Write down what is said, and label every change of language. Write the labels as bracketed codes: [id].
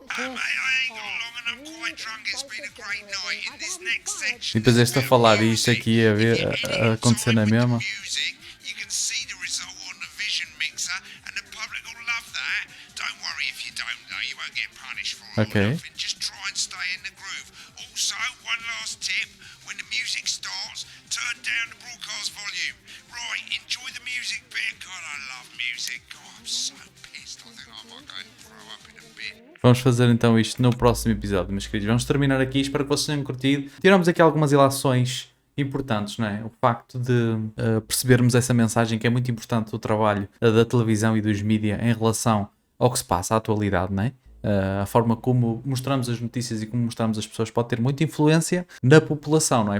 [en] Mate, I ain't got long and I'm quite drunk. It's been a great night. In this next section, [pt] E depois este a falar e isto aqui a ver a acontecer na mesma. [en] music, you can see the result on the vision mixer, and the public will love that. Don't worry if you don't, though. You won't get punished for it. or Okay. nothing. Just try and stay in the groove. Also, one last tip: when the music starts, turn down the broadcast volume. Right, enjoy the music bit. God, I love music. God, I'm so pissed. I think I might go and throw up in a bit. [pt] Vamos fazer então isto no próximo episódio, meus queridos. Vamos terminar aqui, espero que vocês tenham curtido. Tiramos aqui algumas ilações importantes, não é? O facto de percebermos essa mensagem que é muito importante do trabalho da televisão e dos mídia em relação ao que se passa, à atualidade, não é? A forma como mostramos as notícias e como mostramos as pessoas pode ter muita influência na população, não é?